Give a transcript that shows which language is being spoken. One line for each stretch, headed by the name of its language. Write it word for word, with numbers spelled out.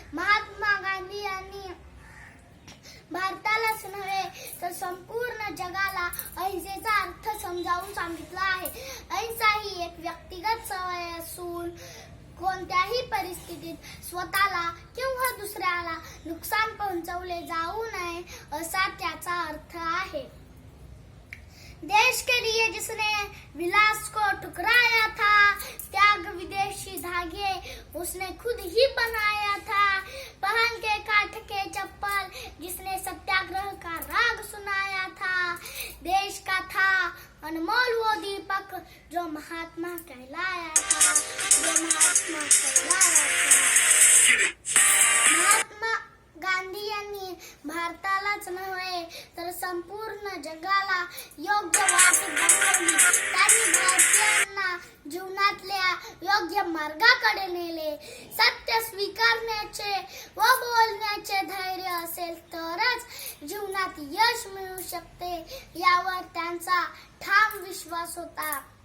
Marathi: महात्मा गांधी यांनी भारतालाच नव्हे तर संपूर्ण जगाला अहिंसेचा अर्थ समजावून सांगितला आहे. अहिंसा ही एक व्यक्तिगत सवय असून कोणत्याही परिस्थितीत स्वतःला किंवा दुसऱ्याला नुकसान पोहोचवले जाऊ नये असा त्याचा अर्थ आहे.
Hindi: देश के लिए जिसने विलास को ठुकराया था, त्याग विदेशी धागे उसने खुद ही बनाया था, पहन के काठ के चप्पल जिसने सत्याग्रह का राग सुनाया था, देश का था अनमोल वो दीपक जो महात्मा कहलाया था, जो महात्मा कहलाया था.
Marathi: महात्मा गांधी यांनी भारतालाच नव्हे तर संपूर्ण जगाला योग्य वाट दाखवली. त्यांनी भारतीयांना जीवनातल्या योग्य मार्गाकडे नेले. सत्य स्वीकारण्याचे व बोलण्याचे धैर्य असेल तरच जीवनात यश मिळू शकते यावर त्यांचा ठाम विश्वास होता.